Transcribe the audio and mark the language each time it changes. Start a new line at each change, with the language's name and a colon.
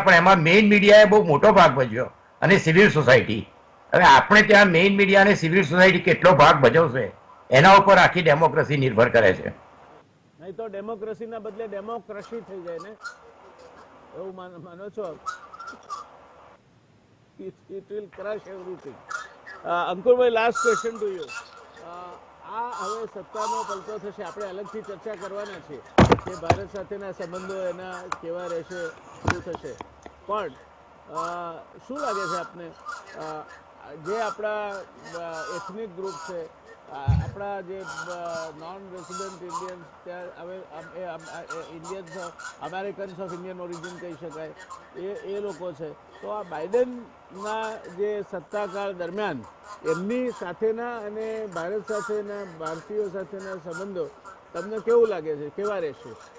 Gujarati: પણ એમાં મેઇન મીડિયાએ બહુ મોટો ભાગ ભજવ્યો અને સિવિલ સોસાયટી. હવે આપણે ત્યાં મેઇન મીડિયા અને સિવિલ સોસાયટી કેટલો ભાગ ભજવશે એના ઉપર આખી ડેમોક્રેસી નિર્ભર કરે છે. નહીં તો ડેમોક્રેસીના બદલે ડેમોક્રેસી થઈ જાય ને, એવું માનો છો?
English: It will crush everything. અંકુરભાઈ, last question to you.
Gujarati: આ હવે સત્તાનો પલટો થશે, આપણે અલગથી ચર્ચા કરવાના છીએ કે ભારત સાથેના સંબંધો એના કેવા રહેશે, શું થશે. પણ શું લાગે છે આપને, જે આપણા એથનિક ગ્રુપ છે, આપણા જે નોન રેસિડેન્ટ ઇન્ડિયન્સ, ત્યાં હવે Indians, Americans of Indian origin કહી શકાય, એ લોકો છે, તો આ બાઇડનના જે સત્તાકાળ દરમિયાન એમની સાથેના અને ભારત સાથેના, ભારતીયો સાથેના સંબંધો તમને કેવું લાગે છે, કેવા રહેશે?